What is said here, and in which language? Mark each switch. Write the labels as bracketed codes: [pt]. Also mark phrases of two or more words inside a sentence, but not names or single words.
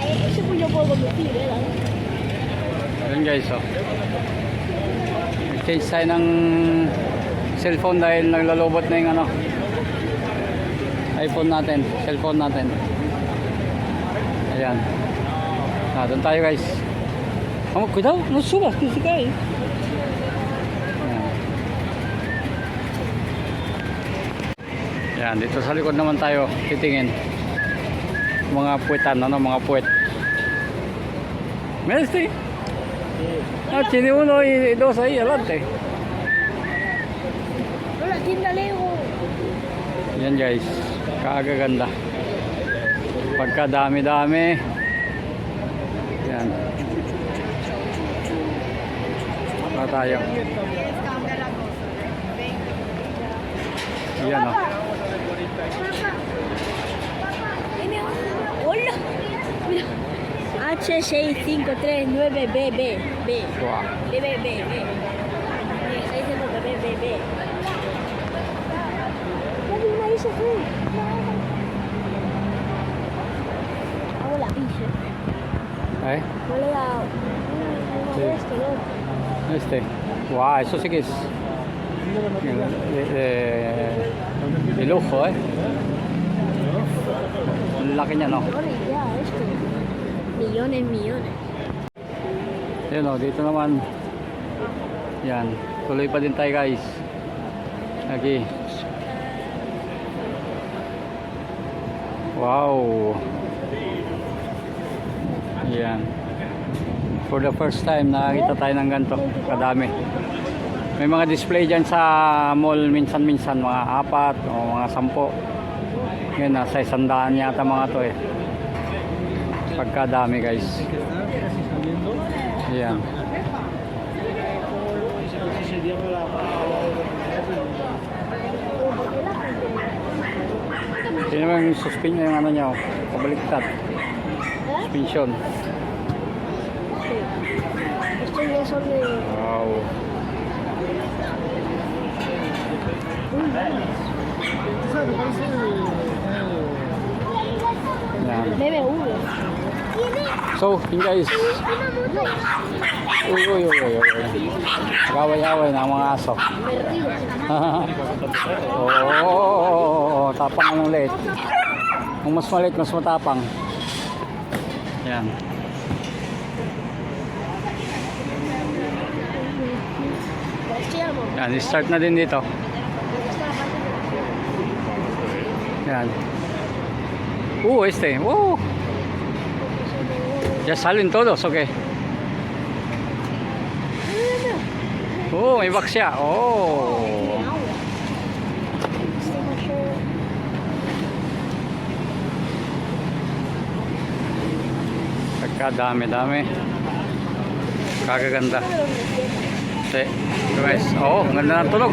[es] Ese puño puedo conducir, [tl] Yun guys, oh. Nag-change tayo ng cellphone dahil naglalobot na yung ano, iPhone natin, cellphone natin. Ayan. Doon tayo guys. [es] Cuidado, no subas, que se cae. [tl] Ayan, dito sa likod naman tayo titingin. Mga puwetan, ano, mga puwet. [es] Meste. Tiene 1 y 2 ahí adelante. Hola, tienda Lego. [tl] Yan guys, kagaganda. Pagkadami-dami. Yan. Para tayo. Yan o. [es] Hola. Mira. H653 9BB. Wow. BB. 653BB. Mira, ahí se fue. Hola, pinche. Eh? Hola. Sí. Este, ¿no? Este. Wow, eso sí que es de lujo, eh. [tl] Ang laki niya, no? [es] Millones ya, esto. Millones. [tl] Yun o, dito naman. Yan. Tuloy pa din tayo guys. Lagi. Wow. Yan. [en] For the first time [tl] nakakita tayo ng ganito kadami. May mga display dyan sa mall minsan-minsan, mga 4 o mga 10. Yan, nasa 100 yata mga to eh. Pagkadami guys. Yan. Sino yung suspension yung ano niya, pabaliktad. Suspension. [es] Estos ya son de... [tl] Wow. Yan. BMW. So, yun guys. Uy. Gaway-away na ang mga aso. Oo, tapang ng liit. Kung mas maliit, mas matapang. Yan. Yan, start na din dito. Yan. [es] Este. Wow. Ya salen todos, ¿o qué? [tl] May box siya. Pagkadami-dami. Kagaganda. Guys, ang ganda ng tunog.